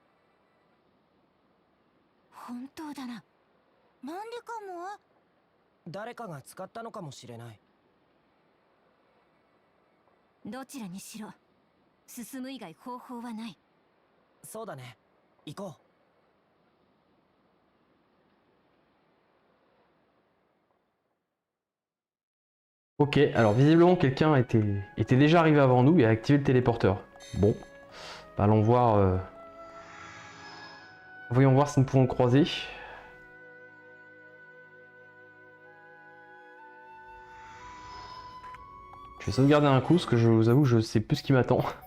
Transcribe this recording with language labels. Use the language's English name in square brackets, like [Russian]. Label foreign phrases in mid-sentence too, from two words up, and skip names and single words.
[Japanese] 本当だな。なんでかも？誰かが使ったのかもしれない。どちらにしろ進む以外方法はない。そうだね、行こう。 [French] Ok, alors visiblement quelqu'un était déjà arrivé avant nous et a activé le téléporteur. Bon, bah, allons voir. Voyons voir si nous pouvons le croiser. Je vais sauvegarder un coup, parce que je vous avoue, je sais plus ce qui m'attend.